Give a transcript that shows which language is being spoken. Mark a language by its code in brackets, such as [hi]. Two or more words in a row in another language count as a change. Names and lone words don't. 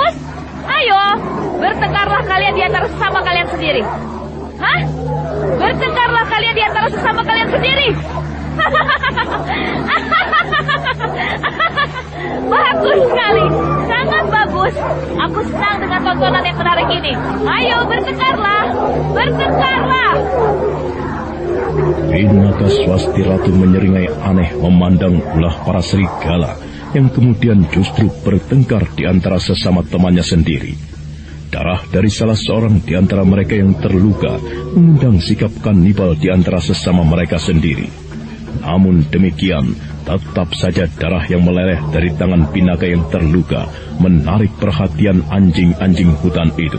[id] Ayo, bertengkarlah kalian di antara sesama kalian sendiri. Hah? Bertengkarlah kalian di antara sesama kalian sendiri. Bagus sekali, sangat bagus. Aku senang dengan tontonan yang menarik ini. Ayo bertengkarlah, bertengkarlah. Pinaka Swasti Ratu menyeringai aneh memandang ulah para serigala yang kemudian justru bertengkar di antara sesama temannya sendiri. Darah dari salah seorang di antara mereka yang terluka mengundang sikap kanibal di antara sesama mereka sendiri. Namun demikian, tetap saja darah yang meleleh dari tangan Pinaka yang terluka menarik perhatian anjing-anjing hutan itu.